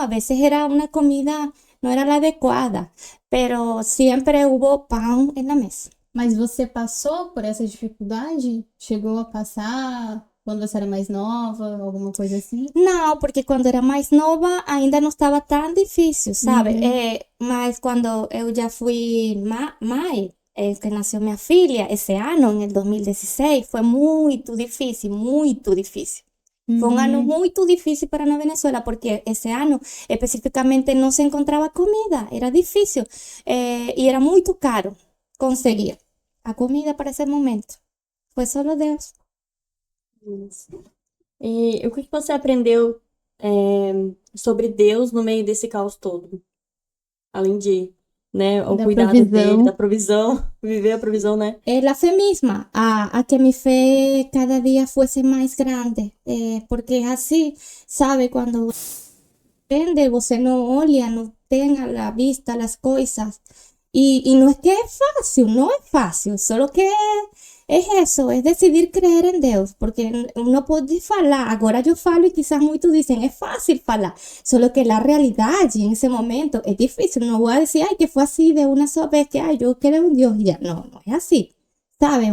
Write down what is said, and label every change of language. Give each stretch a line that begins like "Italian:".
Spanish: A veces era una comida, no era la adecuada, pero siempre hubo pan en la mesa.
Portuguese: Mas você passou por essa dificuldade? Chegou a passar quando você era mais nova, alguma coisa assim? Não, porque quando era mais nova ainda não estava tão difícil, sabe? Mas quando eu já fui mãe, que nasceu minha filha, esse ano, em 2016, foi muito difícil, muito difícil.
Spanish: Fue un año muy difícil para la Venezuela porque ese año específicamente no se encontraba comida, era difícil y era muy caro conseguir a comida para ese momento. Fue solo Dios.
Portuguese: E o que você aprendeu sobre Deus no meio desse caos todo? Além de, né, o Da cuidado provisão. dele, da provisão, viver a provisão, né?
Spanish: La fe misma, a que mi fe cada día fuese más grande, porque es así, ¿sabe? Cuando depende,
Portuguese: você não olha, não tem
Spanish: a la vista las cosas. Y no es que es fácil, no es fácil, solo que es eso, es decidir creer en Deus, porque uno pode falar,
Portuguese: agora eu falo
Spanish: e quizás
Portuguese: muitos dizem, é fácil falar,
Spanish: solo que la realidade en ese momento es difícil, no voy a decir, ay, que fue así de una sola vez, que ay, yo creo en Dios, y ya, no, no es así, ¿sabe?